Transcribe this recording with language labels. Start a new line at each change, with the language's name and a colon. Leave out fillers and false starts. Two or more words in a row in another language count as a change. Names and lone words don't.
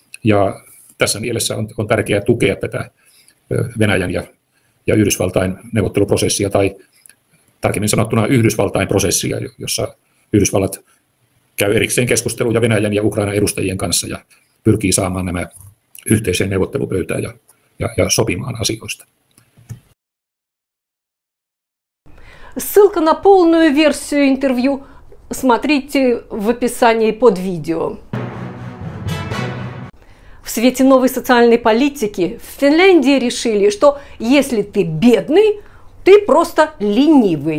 Finnish: Ja tässä mielessä on tärkeää tukea tätä Venäjän ja Yhdysvaltain neuvotteluprosessia, tai tarkemmin sanottuna Yhdysvaltain prosessia, jossa Yhdysvallat käy erikseen keskusteluja Venäjän ja Ukrainan edustajien kanssa ja pyrkii saamaan nämä yhteiseen neuvottelupöytään ja sopimaan asioista.
Russian: Ссылка на полную версию интервью смотрите в описании под видео. В свете новой социальной политики в Финляндии решили, что если ты бедный, ты просто ленивый.